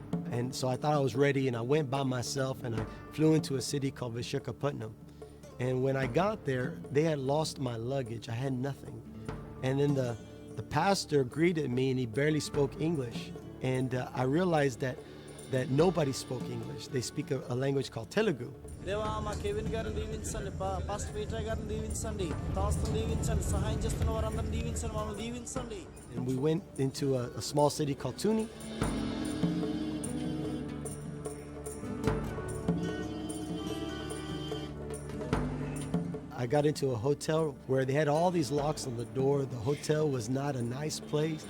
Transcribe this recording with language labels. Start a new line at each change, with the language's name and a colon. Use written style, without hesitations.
English: And so I thought I was ready, and I went by myself and I flew into a city called Vishakhapatnam. And when I got there, they had lost my luggage. I had nothing. And then the pastor greeted me and he barely spoke English. And I realized that nobody spoke English. They speak a language called Telugu.
Telugu: దేవా మా Kevin గారిని దీవించండి, pastor Peter గారిని దీవించండి, దాస్తుని దీవించండి, సహాయం చేస్తున్న వారందరిని దీవించండి, మమ్మల్ని దీవించండి.
English: And we went into a small city called Tuni. I got into a hotel where they had all these locks on the door. The hotel was not a nice place.